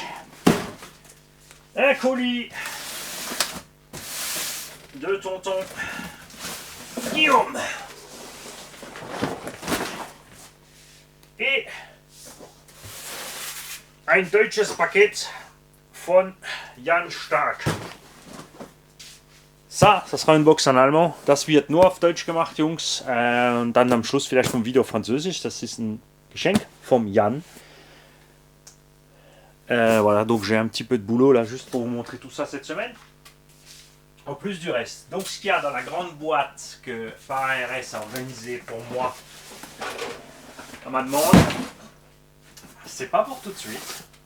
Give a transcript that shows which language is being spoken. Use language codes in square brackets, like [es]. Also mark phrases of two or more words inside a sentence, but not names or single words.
[fr] Un colis de tonton Guillaume. [de] Et ein deutsches Paket von Jan Stark. [fr] Ça sera une Box en allemand. [de] Das wird nur auf Deutsch gemacht, Jungs. Und dann am Schluss vielleicht ein Video auf Französisch. Das ist ein Geschenk vom Jan. [fr] Voilà, donc j'ai un petit peu de boulot là, juste pour vous montrer tout ça cette semaine. En plus du reste. Donc ce qu'il y a dans la grande boîte que ParaRS a organisé pour moi, à ma demande, c'est pas pour tout de suite.